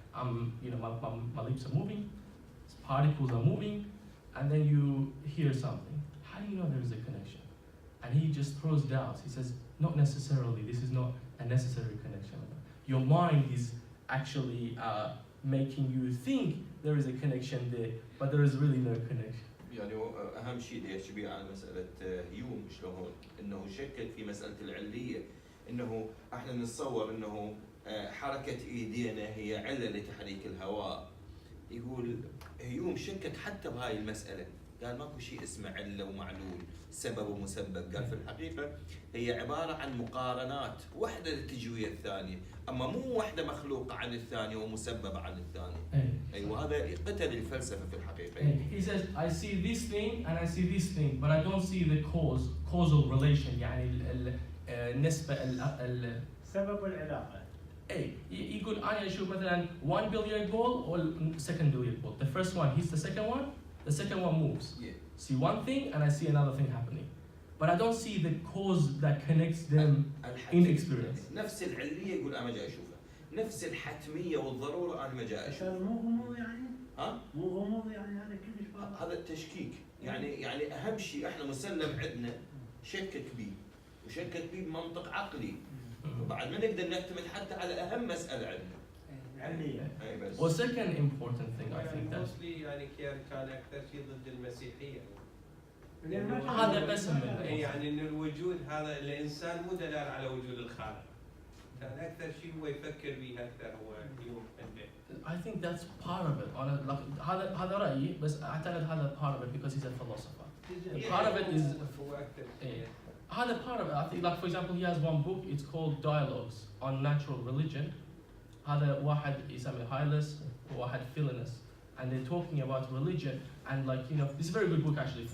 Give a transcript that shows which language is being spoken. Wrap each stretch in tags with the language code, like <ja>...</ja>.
<en>My lips are moving, particles are moving, and then you hear something. How do you know there is a connection? And he just throws doubts. He says, not necessarily. This is not a necessary connection. Your mind is actually making you think there is a connection there, but there is really no connection.</en> <ar>يعني اهم شيء يشبه على مساله هيوم شلون انه شكك في مساله العليه، انه احنا نتصور انه حركه ايدينا هي عله لتحريك الهواء. يقول هيوم شكك حتى بهاي المساله، قال ماكو شيء اسمه عله ومعلول، سبب ومسبب. قال في الحقيقه هي عباره عن مقارنات، واحده تجي ويا الثانيه، اما مو واحده مخلوقه عن الثانيه ومسببه عن الثانيه. ايوه هذا قتل الفلسفه في الحقيقه.</ar> <en>He says I see this thing and I see this thing, but I don't see the causal relation.</en> <ar>يعني النسبه سبب العلاقه. يقول انا اشوف مثلا</ar> <en>1 billiard ball or second billiard ball. The first one hits the second one moves. Yeah. See one thing and I see another thing happening, but I don't see the cause that connects them in experience.</en> <ar>نفس العليه يقول انا ما جاي اشوفها، نفس الحتميه والضروره انا ما جاي اشوفها. مو غموض يعني؟ ها؟ مو غموض يعني هذا كلش واضح. هذا التشكيك، يعني اهم شيء احنا مسلم عندنا شكك به، وشكك به بمنطق عقلي، وبعد ما نقدر نعتمد حتى على اهم مساله عندنا. علية. اي بس.</ar> <en>Well, second important thing I think that</en> <ar>يعني كان اكثر شيء ضد المسيحيه. هذا بس يعني ان الوجود هذا الانسان مو دلال على وجود الخالق. كان اكثر شيء هو يفكر به اكثر هو يوم عنده.</ar> <en>I think that's part of it.</en> <ar>هذا رأيي، بس أعتقد هذا</ar> <en>part of it because he's a philosopher. Part of it is</en> <ar>هو اكثر.</ar> <en>هذا part of it. I think, like for example, he has one book. It's called Dialogues on Natural Religion.</en> <ar>هذا واحد يسميه Hylas وواحد Philinus,</ar> <en>and they're talking about religion and this is a very good book actually.</en>